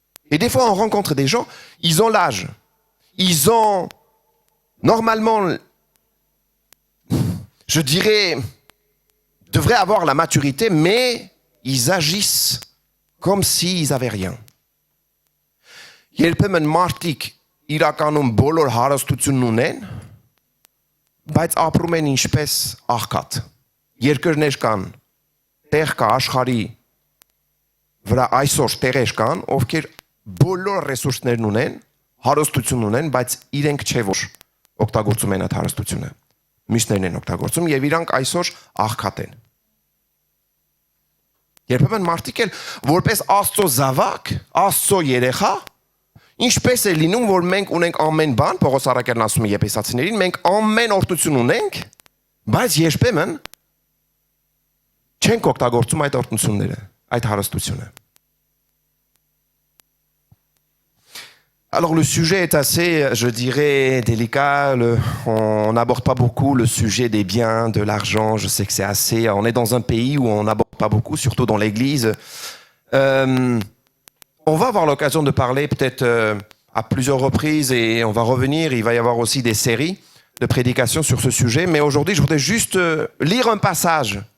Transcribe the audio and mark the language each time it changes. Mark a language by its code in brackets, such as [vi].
[fr] Et des fois on rencontre des gens, ils ont l'âge, ils ont normalement, je dirais, devraient avoir la maturité, mais ils agissent comme s'ils n'avaient rien. [hy] Երբեմն մարդիկ իրականում բոլոր հարստությունն ունեն, բայց ապրում են ինչպես աղքատ։ Երկրներ կան, տեղ կա աշխարհի վրա այսօր տեղեր կան, ովքեր բոլոր ռեսուրսներն ունեն, հարստություն ունեն, բայց իրենք չէ որ օգտագործում են այդ հարստությունը։ Մյուսներն են օգտագործում եւ իրանք այսօր աղքատ են։ Երբեմն մարդիկ էլ որպես Աստծո զավակ, Աստծո երեխա, ինչպես է լինում, որ մենք ունենք ամեն բան, Պողոս առաքյալն ասում է Եփեսացիներին, մենք ամեն օրհնություն ունենք, բայց երբեմն չենք օգտագործում այդ օրհնությունները, այդ հարստությունը։ [fr] Alors le sujet est assez, je dirais, délicat. On n'aborde pas beaucoup le sujet des biens, de l'argent. Je sais que c'est assez... On est dans un pays où on n'aborde pas beaucoup, surtout dans l'Église. On va avoir l'occasion de parler peut-être à plusieurs reprises et on va revenir. Il va y avoir aussi des séries de prédications sur ce sujet. Mais aujourd'hui, je voudrais juste lire un passage.